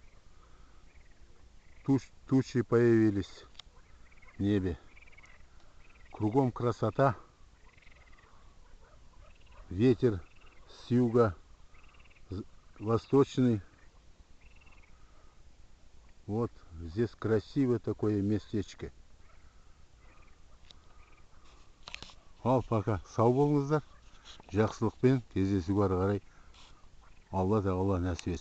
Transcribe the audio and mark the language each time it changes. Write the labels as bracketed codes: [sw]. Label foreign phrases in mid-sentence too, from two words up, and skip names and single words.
[ru] Тучи появились в небе. Кругом красота. Ветер с юга восточный. Вот здесь красивое такое местечко. [kk] Ал пока сау болыңыздар. Жақсылықпен кездесуге ары қарай Алла тағала нәсіп етсін.